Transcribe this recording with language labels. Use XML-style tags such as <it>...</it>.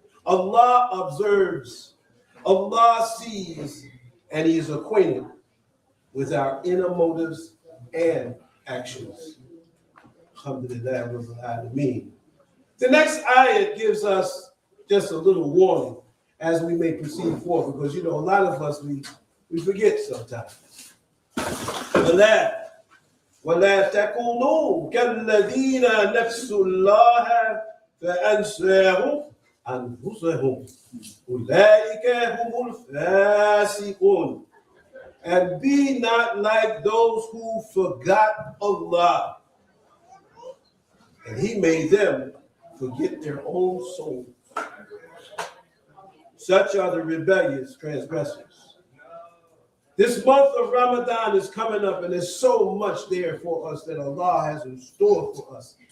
<en>Allah observes, Allah sees, and He is acquainted with our inner motives and actions. Alhamdulillah Rabbil Alameen. The next ayat gives us just a little warning as we may proceed forward, because a lot of us, We forget sometimes.</en> <ar>ولا تكونوا كالذين نسوا الله فأنساهم أنفسهم أولئك هم الفاسقون.</ar> <en>And be not like those who forgot Allah, and He made them forget their own souls. Such are the rebellious transgressors. This month of Ramadan is coming up, and there's so much there for us that Allah has in store for us.</en>